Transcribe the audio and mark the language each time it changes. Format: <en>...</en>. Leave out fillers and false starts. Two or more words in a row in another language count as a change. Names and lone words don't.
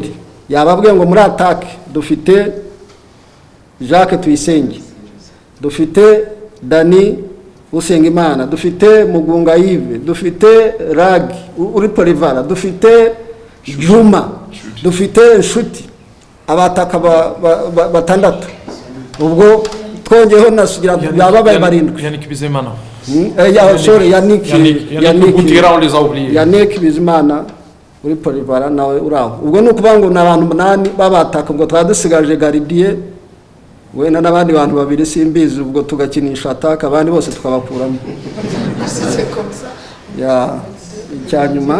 <rw>Yababwiye ngo muri attack dufite Jacques Tuyisenge, dufite Dani Usengimana, dufite Mugunga Yves, dufite Rag uri Polivara, dufite Juma, dufite Nshuti, abataka batandatu. Ubwo twongeho nasugira byababaye barindwi. Yannick Bizimana.</rw> <en>Sorry, Yannick</en> <fr>Boutira, on les a oubliés.</fr> <rw>Yannick Bizimana uri Polivara nawe uraho. Ubwo nukuvuga ngo nabantu 8 babataka, ubwo twadusigaje Gardien wenda n'abandi bantu babiri simbizi, ubwo tugakinisha ataka abandi bose tukabakuramo. Ya icyanyuma</rw>